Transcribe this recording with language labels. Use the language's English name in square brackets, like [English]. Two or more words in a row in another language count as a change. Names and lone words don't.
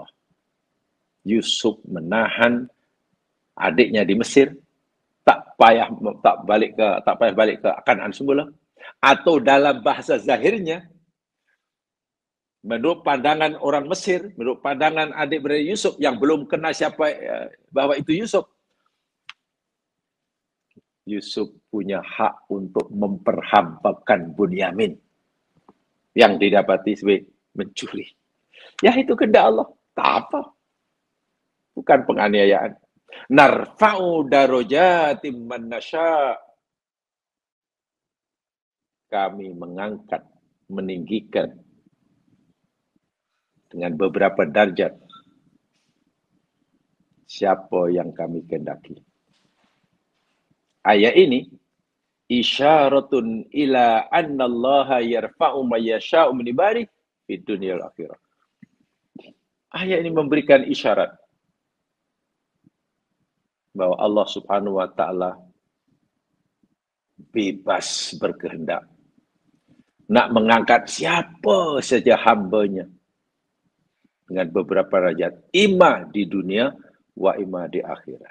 [Malay] Yusuf menahan adiknya di Mesir, tak payah balik ke Kanaan semula, atau dalam bahasa zahirnya, menurut pandangan orang Mesir, menurut pandangan adik-beradik Yusuf yang belum kenal siapa bahwa itu Yusuf, Yusuf punya hak untuk memperhambakan Bunyamin yang didapati sebagai mencuri. Ya itu kehendak Allah. Tak apa. Bukan penganiayaan. [Arabic] نرفع درجات من نشاء. [Malay] Kami mengangkat, meninggikan dengan beberapa darjat siapa yang kami kehendaki. Ayat ini [Arabic] إشارة إلى أن الله يرفع من يشاء من عباده في الدنيا والآخرة. [Malay] Ayat ini memberikan isyarat bahwa Allah [Arabic] سبحانه وتعالى [Malay] bebas berkehendak nak mengangkat siapa saja hamba-Nya dengan beberapa derajat, ima di dunia wa ima di akhirat.